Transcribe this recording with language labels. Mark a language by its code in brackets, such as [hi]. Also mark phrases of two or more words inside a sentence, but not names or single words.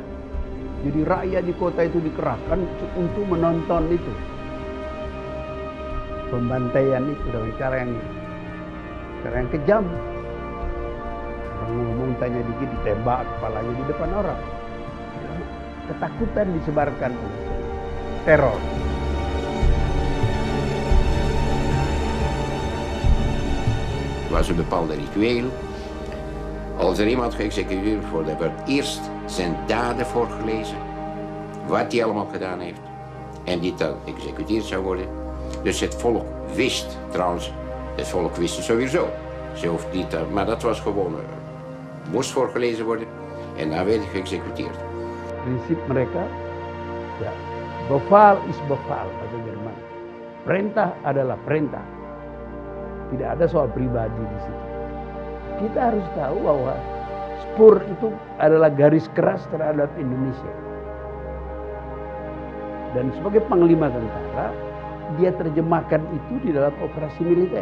[id] Jadi rakyat di kota itu dikerahkan untuk menonton itu. Pembantaian itu dengan cara yang kejam. Orang ngomong tanya dikit ditembak kepalanya di depan orang. Ketakutan disebarkan, teror. [nl] Was een bepaalde ritueel. Als er iemand geëxecuteerd wordt, werd eerst zijn daden voorgelezen. Wat hij allemaal gedaan heeft. En die dan geëxecuteerd zou worden. Dus het volk wist, trouwens, het volk wist het sowieso. Ze hoeft niet, maar dat was gewoon, moest voorgelezen worden en dan werd hij geëxecuteerd. [id] Prinsip mereka, ya, [nl] beval is beval, [id] bahasa Jerman. Perintah adalah perintah. Tidak ada soal pribadi di situ. Kita harus tahu bahwa Spur itu adalah garis keras terhadap Indonesia. Dan sebagai panglima tentara, dia terjemahkan itu di dalam operasi militer.